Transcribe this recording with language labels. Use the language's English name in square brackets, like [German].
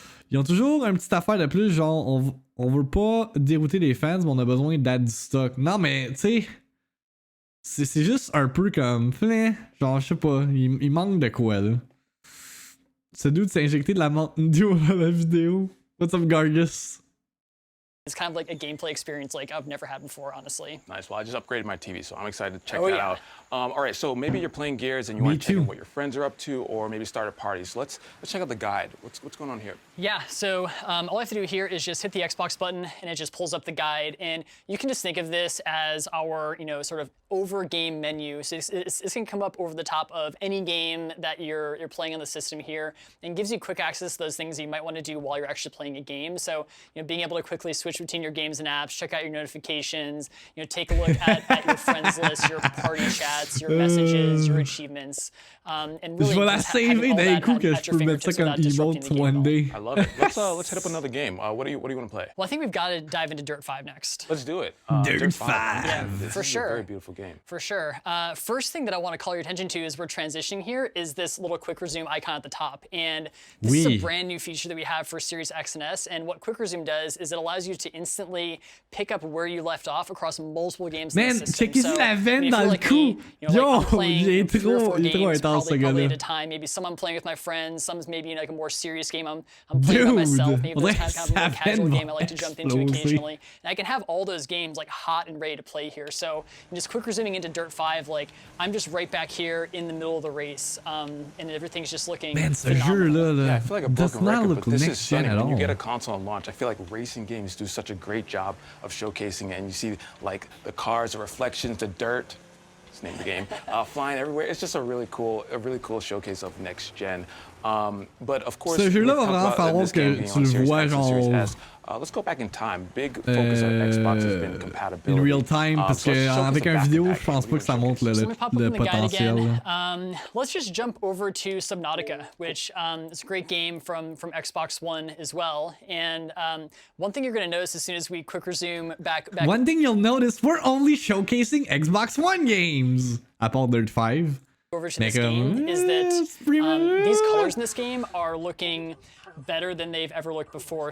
[French] Ils ont toujours une petite affaire de plus, genre on veut pas dérouter les fans, mais on a besoin d'add du stock. Non mais tu sais, c'est juste un peu comme genre je sais pas, il manque de quoi là. Ce dude s'est injecté de la Mountain Dew dans la vidéo. [English] What's up, Gargus? It's kind of like a gameplay experience like I've never had before, honestly. Nice. Well, I just upgraded my TV, so I'm excited to check that out. All right, so maybe you're playing Gears and you want to check out what your friends are up to, or maybe start a party. So let's check out the guide. What's going on here? Yeah. So all I have to do here is just hit the Xbox button, and it just pulls up the guide. And you can just think of this as our, sort of over game menu. So it's going to come up over the top of any game that you're playing on the system here, and gives you quick access to those things you might want to do while you're actually playing a game. So being able to quickly switch between your games and apps, check out your notifications, take a look at your friends list, your party chats, your messages, your achievements, and really [French] je vais la saver d'un coup que je peux mettre ça comme emote [English] one day. I love it. Let's hit up another game. What do you want to play? Well, I think we've got to dive into Dirt 5 next. Let's do it. Dirt 5. Yeah, for sure. Very beautiful game. For sure. First thing that I want to call your attention to as we're transitioning here is this little quick resume icon at the top. And this is a brand new feature that we have for Series X and S. And what quick resume does is it allows you to instantly pick up where you left off across multiple games in the system. [French] Man, checkez-y la veine dans le cou. Yo, il est trop intense ce gars-là. [English] At a time. Maybe some I'm playing with my friends, some's maybe like a more serious game I'm playing by myself. Maybe that's kind of a more casual game I like to jump into occasionally. And I can have all those games like hot and ready to play here. So just quick resuming into Dirt 5, like I'm just right back here in the middle of the race, and everything's just looking phenomenal. Yeah, I feel like a broken record, but this is stunning. When you get a console on launch, I feel like racing games do such a great job of showcasing it, and you see like the cars, the reflections, the dirt. Name the game, flying everywhere. It's just a really cool showcase of next gen. But of course, [French] ce jeu-là va vraiment falloir que tu le vois genre. [English] Let's go back in time. Big focus on Xbox has been compatibility. In real time, [French] parce que avec un vidéo, je pense pas que ça montre le potentiel. [English] Let's just jump over to Subnautica, which is a great game from Xbox One as well. And one thing you're going to notice as soon as we quick resume back. One thing you'll notice, we're only showcasing Xbox One games. [French] À part Dirt 5. [English] Over to this game is that these colors in this game are looking better than they've ever looked before.